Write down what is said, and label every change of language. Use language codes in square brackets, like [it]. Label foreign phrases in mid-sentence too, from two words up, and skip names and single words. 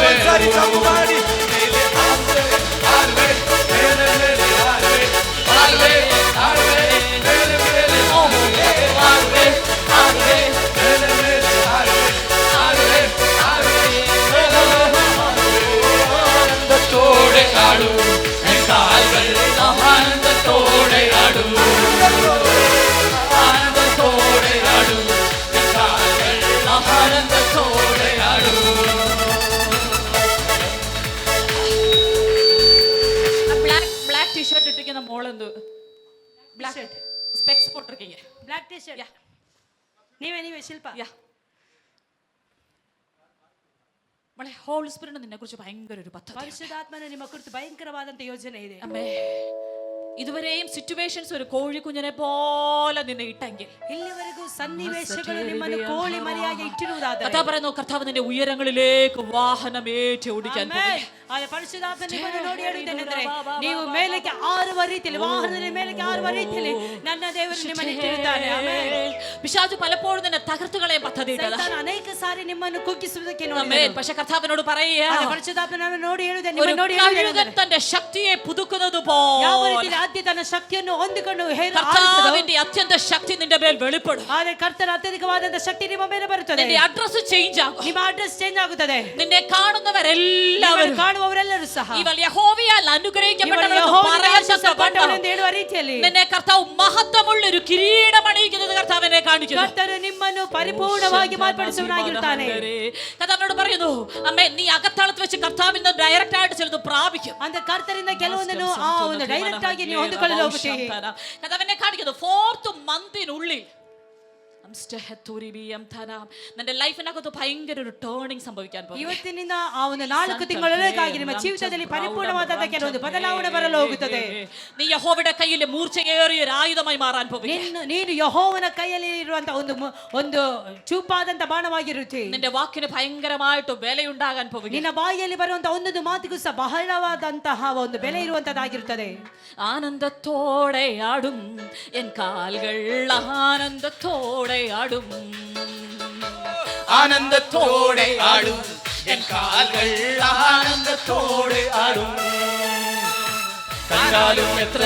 [kn] ಎಲ್ಲರೂ ಜಂಪ್ ಮಾಡಿ ಮೇಲೆ ಹಾರುವೆ ಹಾರುವೆ ಮೇಲೆ ಮೇಲೆ ಹಾರುವೆ ಹಾರುವೆ ಹಾರುವೆ ಮೇಲೆ ಮೇಲೆ ಹಾರುವೆ ಹಾರುವೆ ಹಾರುವೆ ಮೇಲೆ ಮೇಲೆ ಹಾರುವೆ ಹಾರುವೆ ಹಾರುವೆ [ml] ആനന്ദത്തോടെ ആടൂ കാൽകൾ ആനന്ദത്തോടെ ആടൂ [kn] ആനന്ദത്തോടെ ആടൂ കാൽകൾ ആനന്ദത്തോടെ ആടൂ [en] black t-shirt [ml] ഇട്ടിരിക്കുന്ന മോളെന്ത് [en] black specs [ml] പോട്ടിരിക്കീங்க [en] black t-shirt. [kn] ನೀವೇ ಶಿಲ್ಪ. [ml] മോളെ [en] Holy Spirit [ml] നിന്നെ കുറിച്ച് ഭയങ്കര ഒരു പദ്ധതി. [kn] പരിശുദ്ധാത്മന ನಿಮ್ಮ ಕುರಿತು ಭಯಂಕರವಾದಂತ ಯೋಜನೆ ಇದೆ. [ml] അമ്മേ ഇതുവരെയും സിറ്റുവേഷൻസ് ഒരു കോഴിക്കുഞ്ഞിനെ പോലെ നിന്നെ ഇട്ടെങ്കിൽ [kn] ಇಲ್ಲಿವರೆಗೂ ಸನ್ನಿವೇಶಗಳು ನಿಮ್ಮನ್ನು ಕೋಳಿ ಮರಿಯಾಗಿ ಇಟ್ಟಿರುವುದಾದರೆ [ml] കഥാ പറയുന്നു കർത്താവ് നിന്റെ ഉയരങ്ങളിലേക്ക് വാഹനമേറ്റി ഓടിക്കാൻ പോകുന്നു. [kn] ಆದ್ರೆ ಪರಿಶುದ್ಧಾತ್ಮ ನಿಮ್ಮನ್ನು ನೋಡಿ ಹೇಳುವುದೇನೆಂದರೆ ನೀವು ಮೇಲಕ್ಕೆ ಆರುವ ರೀತಿಯಲ್ಲಿ ವಾಹನದ ಮೇಲಕ್ಕೆ ಆರುವ ರೀತಿಯಲ್ಲಿ ನನ್ನ ದೇವರು ನಿಮ್ಮನ್ನು ಇಟ್ಟಿರುತ್ತಾನೆ. ಆಮೆನ್. [ml] പിശാചു പലപ്പോഴും നിന്നെ തകർത്തു കളയാൻ പദ്ധതി ഇട്ടതാ. [kn] ಸೈತಾನ ಅನೇಕ ಸಾರಿ ನಿಮ್ಮನ್ನು ಕುಗ್ಗಿಸುವುದಕ್ಕೆ [ml] ആമേൻ. [kn] ನೋಡಿದನು. [ml] പക്ഷേ കർത്താവിനോട് പറയുക [kn] ಪರಿಶುದ್ಧಾತ್ಮನನ್ನು ನೋಡಿ ಹೇಳುವುದೇ [ml] ഒരു [kn] ನಿಮ್ಮನ್ನು ನೋಡಿ [ml] കഴുകൻ തന്റെ ശക്തിയെ പുതുക്കുന്നത് [kn] ಯಾವ [ml] പോലെ [kn] ರೀತಿಯಲ್ಲಿ ಆದ್ಯ ತನ್ನ ಶಕ್ತಿಯನ್ನು ಹೊಂದಿಕೊಂಡು [ml] കർത്താവിന്റെ അത്യന്ത ശക്തി നിന്റെ മേൽ വെളിപ്പെടും. [kn] ಆದರೆ ಕರ್ತನ ಅತ್ಯಧಿಕವಾದಂತ ಶಕ್ತಿ ನಿಮ್ಮ ಮೇಲೆ ಬರುತ್ತದೆ. [ml] നിന്റെ [en] address change [ml] ആകും. [kn] ನಿಮ್ಮ [en] address change [kn] ಆಗುತ್ತದೆ. [ml] നിന്നെ കാണുന്നവരെല്ലാവരും [kn] ಕಾಣುವವರೆಲ್ಲರೂ ಸಹ [ml] ഇവൾ യഹോവയാൽ അനുഗ്രഹിക്കപ്പെട്ടവരെന്ന് പറയത്തക്കവണ്ണം [kn] ಹೇಳುವ ರೀತಿಯಲ್ಲಿ [ml] നിന്നെ കർത്താവ് മഹത്വമുള്ള ഒരു കിരീടം അണിയിക്കുന്നത് കർത്താവിനെ കാണിക്കുന്നു. [kn] ಕರ್ತನು ನಿಮ್ಮನ್ನು ಪರಿಪೂರ್ಣವಾಗಿ ಮಾರ್ಪಡಿಸುವವನಾಗಿರುತ್ತಾನೆ. [ml] കർത്താവിനോട് പറയുന്നു അമ്മേ നീ അകത്താളത്ത് വെച്ച് കർത്താവിൽ നിന്ന് ഡയറക്റ്റ് ആയിട്ട് ചിലത് പ്രാപിക്കും. [kn] ಅಂತ ಕರ್ತರಿಂದ ಕೆಲವೊಂದನ್ನು ಆ ಒಂದು ಡೈರೆಕ್ಟ್ ಆಗಿ ನೀವು ಹೊಂದಿಕೊಳ್ಳಲು ಹೋಗುತ್ತೀರಿ. [ml] കർത്താവിനെ കാണിക്കുന്നു 4th മന്തിനുള്ളിൽ നിന്റെ ലൈഫിനകത്ത് ഭയങ്കര ഒരു ടേണിംഗ് സംഭവിക്കാൻ പോകും. [kn] ಇವತ್ತಿನಿಂದ ಆ ಒಂದು 4 ತಿಂಗಳೊಳಗಾಗಿ ನಿಮ್ಮ ಜೀವಿತದಲ್ಲಿ ಪರಿಪೂರ್ಣವಾದ ಕೆಲವೊಂದು ಬದಲಾವಣೆ ಬರಲು ಹೋಗುತ್ತದೆ. [ml] നീ യഹോവയുടെ കയ്യിലെ മൂർച്ചയേറിയ ഒരു ആയുധമായി മാറാൻ പോകുന്നു. [kn] ನೀನು ಯೆಹೋವನ ಕೈಯಲ್ಲಿ ಇರುವಂತ ಒಂದು ಚೂಪಾದಂತ ಬಾಣವಾಗಿರುತ್ತಿ. [ml] നിന്റെ വാക്കിന് ഭയങ്കരമായിട്ട് വിലയുണ്ടാകാൻ പോകുന്നു. [kn] ನಿನ್ನ ಬಾಯಿಯಲ್ಲಿ ಬರುವಂತ ಒಂದೊಂದು ಮಾತಿಗೂ ಸಹ ಬಹಳವಾದಂತಹ ಒಂದು ಬೆಲೆ ಇರುವಂತದ್ದಾಗಿರುತ್ತದೆ. [ml] ആനന്ദത്തോടെ ആടും എൻ കാൽകൾ ആനന്ദത്തോടെ ആടും ആനന്ദത്തോടെ ആടും എൻ കാൽകൾ ആനന്ദത്തോടെ ആടും കണ്ടാലും എത്ര